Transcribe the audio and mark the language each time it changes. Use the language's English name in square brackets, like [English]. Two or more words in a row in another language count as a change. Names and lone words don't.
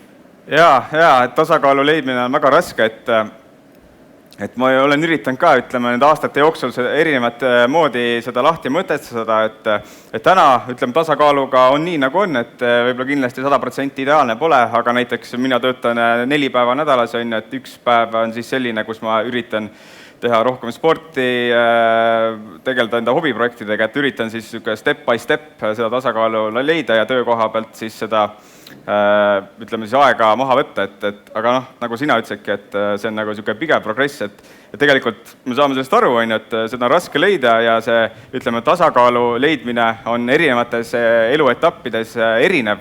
[Estonian] Jaa, tasakaalu leidmine on väga raske, et ma olen üritanud ka, ütleme, nende aastate jooksul erinevat moodi seda lahti mõtestada, et täna, ütleme, tasakaaluga on nii, nagu on, et võib-olla kindlasti 100% ideaalne pole, aga näiteks mina töötan 4 päeva nädalas, et üks päev on siis selline, kus ma üritan teha rohkem sporti, tegeleda enda hobiprojektidega, et üritan siis [English] step by step [Estonian] seda tasakaalu leida ja töökoha pealt siis seda ütleme siis aega maha võtta, aga nagu sina ütlesidki, et see on nagu niisugune pigev progress, et tegelikult me saame sellest aru, et seda on raske leida ja see, ütleme, tasakaalu leidmine on erinevates eluetappides erinev.